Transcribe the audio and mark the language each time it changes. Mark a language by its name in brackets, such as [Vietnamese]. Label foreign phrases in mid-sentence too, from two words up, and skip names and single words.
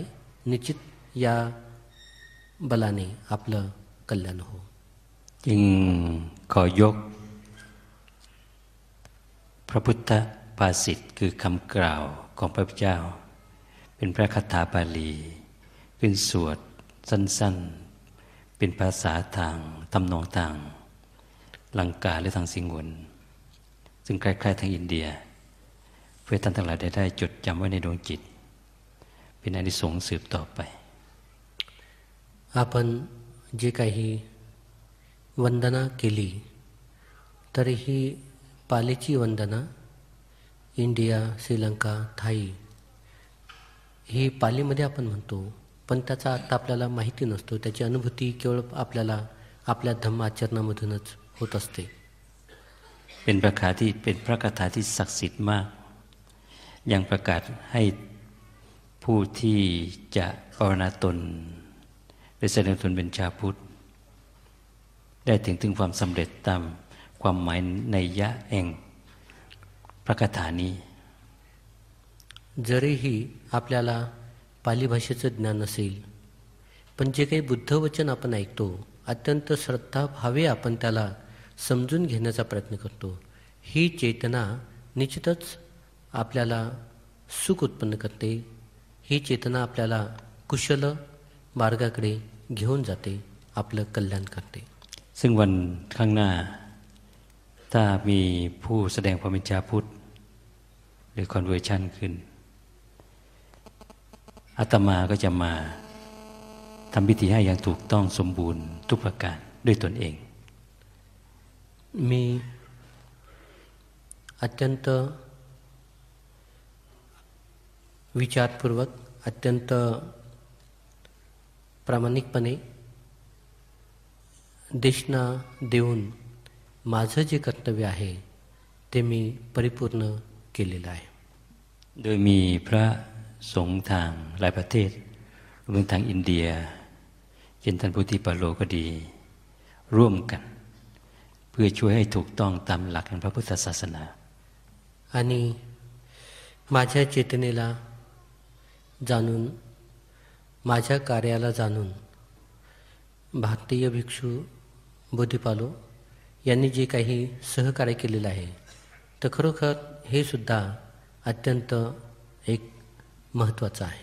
[Marathi] निश्चित या बलाने आपलं कल्याण हो. [Thai] จึงขอยกพระพุทธภาษิตคือคำกล่าวของพระพุทธเจ้าเป็นพระคาถาบาลีขึ้นสวดสั้นๆเป็นภาษาทางทำนองทางลังกาและทางสิงห์วนซึ่งคล้ายๆทางอินเดียเพื่อท่านทั้งหลายได้จดจำไว้ในดวงจิตเป็นอานิสงส์สืบต่อไป [Marathi] आपण जे काही वंदना केली तर ही पालीची वंदना इंडिया श्रीलंका थाई ही पालीमध्ये आपण म्हणतो पण त्याचा अर्थ आपल्याला माहिती नसतो. त्याची अनुभूती केवळ आपल्याला आपल्या धम्म आचरणामधूनच होत असते. [Thai] เป็นพระคาถาที่ศักดิ์สิทธิ์มากยังประกาศให้ผู้ที่จะภาวนาตนได้แสดงตนเป็นชาวพุทธได้ถึงความสำเร็จตามความหมายนัยยะแห่งพระคาถานี้ [Marathi] जरीही आपल्याला पाली भाषेचं ज्ञान नसेल पण जे काही बुद्धवचन आपण ऐकतो अत्यंत श्रद्धाभावे आपण त्याला समजून घेण्याचा प्रयत्न करतो. ही चेतना निश्चितच आपल्याला सुख उत्पन्न करते. ही चेतना आपल्याला कुशल मार्गाकडे घेऊन जाते, आपलं कल्याण करते. [Thai] ซึ่งวันข้างหน้าถ้ามีผู้แสดงความเป็นชาวพุทธหรือคอนเวอร์ชันขึ้นอาตมาก็จะมาทำพิธีให้อย่างถูกต้องสมบูรณ์ทุกประการด้วยตนเอง [Marathi] मी अत्यंत विचारपूर्वक, अत्यंत प्रामाणिकपणे देशना देऊन माझं जे कर्तव्य आहे ते मी परिपूर्ण केलेलं आहे. [Thai] โดยมีพระสงฆ์ทางหลายประเทศรวมทางอินเดียเช่นท่านพุทธิปัลโลก็ดีร่วมกันเพื่อช่วยให้ถูกต้องตามหลักแห่งพระพุทธศาสนา [Marathi] आणि माझ्या चेतनेला जाणून, माझ्या कार्याला जाणून भारतीय भिक्षू बोधिपालो यांनी जे काही सहकार्य केलेलं आहे तर खरोखर हे सुद्धा अत्यंत एक महत्त्वाचं आहे.